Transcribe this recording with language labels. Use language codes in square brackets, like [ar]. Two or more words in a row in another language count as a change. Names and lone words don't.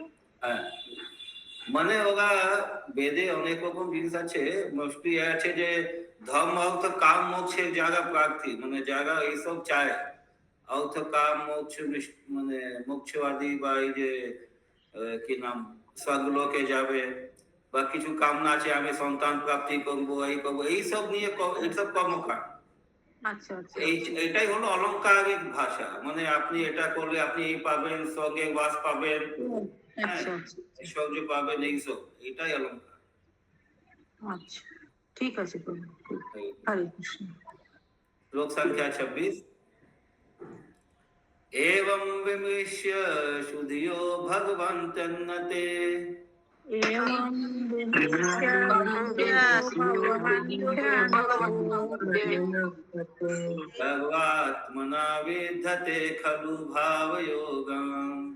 [bn] মানে ওরা বেদে অনেক রকম জিনিস আছে, মোস্টলি আছে যে ধর্ম অর্থ কাম মোক্ষের যারা প্রার্থী, মানে যারা এইসব চায়, অর্থ কাম মোক্ষ, মানে মোক্ষবাদী বা এই যে কি নাম স্বর্গলোকে যাবে বা কিছু কামনা আছে, আমি সন্তান প্রাপ্তি করবো, এই করবো, এইসব নিয়ে এইসব কর্মকাণ্ড। আচ্ছা আচ্ছা, এটাই হলো অলংকারিক ভাষা। মানে আপনি এটা করলে আপনি এই পাবেন, স্বর্গে বাস পাবেন, সহ্য পাবেন, এইসব, এটাই অলংকার। আচ্ছা, ঠিক আছে প্রভু। হরে কৃষ্ণ। [hi] श्लोक संख्या 26। [sa] एवं विमृश्य शुधियो भगवन्तन्नते सर्वात्मना विद्धते खलु भावयोगम्।